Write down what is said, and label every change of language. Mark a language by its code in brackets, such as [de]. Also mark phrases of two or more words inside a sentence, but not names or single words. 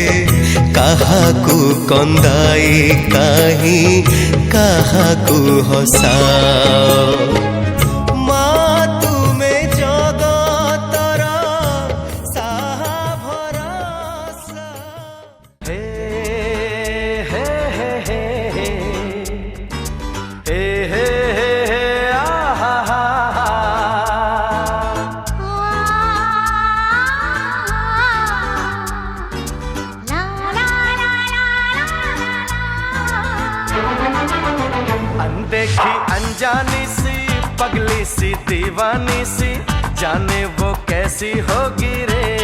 [or] କାହାକୁ କନ୍ଦାଇ କାହିଁ କାହାକୁ ହସାଅ ମା ତୁମେ ଜଗତର ସାହା ଭରସା ହେ ହେ ହେ ହେ ହେ ହେ ହେ ଆହା ହା [hi] अनदेखी अनजानी सी पगली सी दीवानी सी जाने वो कैसी होगी रे।